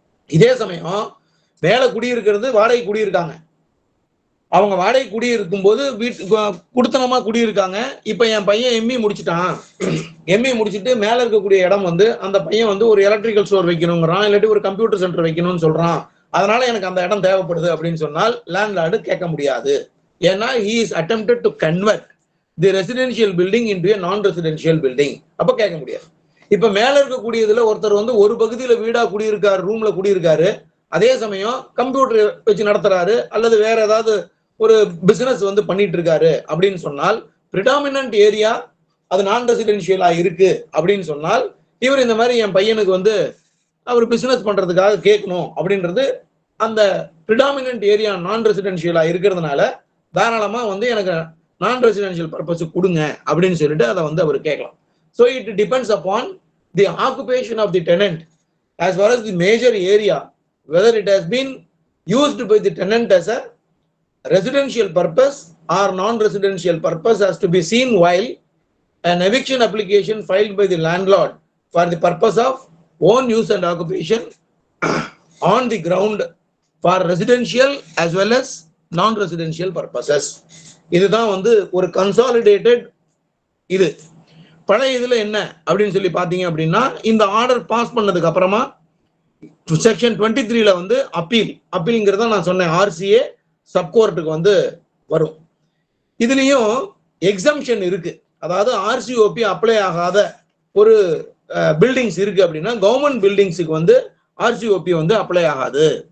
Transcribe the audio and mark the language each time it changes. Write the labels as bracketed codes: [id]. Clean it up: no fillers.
[ta] இதே சமயம் மேல குடியிருக்கிறது வாடகை குடியிருக்காங்க, அவங்க வாடகை குடியிருக்கும் போது குடுத்தனமா குடியிருக்காங்க. இப்ப என் பையன் எம்இ முடிச்சுட்டான், எம்இ முடிச்சுட்டு மேல இருக்கக்கூடிய இடம் வந்து அந்த பையன் வந்து ஒரு எலக்ட்ரிக்கல் ஸ்டோர் வைக்கணுங்கிறான், இல்லாட்டி ஒரு கம்ப்யூட்டர் சென்டர் வைக்கணும்னு சொல்றான், அதனால எனக்கு அந்த இடம் தேவைப்படுது அப்படின்னு சொன்னால் லேண்ட்லார்டு கேட்க முடியாது. ஏன்னா [en] he is attempted to convert the residential building into a non-residential building. [ta] அப்ப கேட்க முடியாது. இப்ப மேல இருக்கக்கூடியதுல ஒருத்தர் வந்து ஒரு பகுதியில வீடா குடியிருக்காரு, ரூம்ல குடியிருக்காரு, அதே சமயம் கம்ப்யூட்டர் வச்சு நடத்துறாரு அல்லது வேற ஏதாவது ஒரு பிசினஸ் வந்து பண்ணிட்டு இருக்காரு அப்படின்னு சொன்னால், பிரிடாமினன்ட் ஏரியா அது நான் ரெசிடென்ஷியலா இருக்கு அப்படின்னு சொன்னால், இவர் இந்த மாதிரி என் பையனுக்கு வந்து அவர் பிசினஸ் பண்றதுக்காக கேட்கணும் அப்படின்றது அந்த பிரிடாமினன்ட் ஏரியா நான் ரெசிடென்ஷியலா இருக்கிறதுனால தாராளமா வந்து எனக்கு நான் ரெசிடென்ஷியல் பர்பஸ் கொடுங்க அப்படின்னு சொல்லிட்டு அதை வந்து அவர் கேட்கலாம். [en] So it depends upon the occupation of the tenant as far as the major area, whether it has been used by the tenant as a residential purpose or non-residential purpose has to be seen while an eviction application filed by the landlord for the purpose of own use and occupation on the ground for residential as well as non-residential purposes. [ta] இதுதான் வந்து ஒரு consolidated. இது பழைய இதுல என்ன அப்படின்னு சொல்லி பாத்தீங்க அப்படின்னா, இந்த ஆர்டர் பாஸ் பண்ணதுக்கு அப்புறமா செக்ஷன் 23ல வந்து அப்பீல்ங்கிறத நான் சொன்னேன், ஆர்சிஏ சப்கோர்ட்டுக்கு வந்து வரும். இதுலயும் எக்ஸம்ஷன் இருக்கு. அதாவது ஆர்சிஓபி அப்ளை ஆகாத ஒரு பில்டிங்ஸ் இருக்கு அப்படின்னா கவர்மெண்ட் பில்டிங்ஸுக்கு வந்து ஆர்சிஓபி வந்து அப்ளை ஆகாது.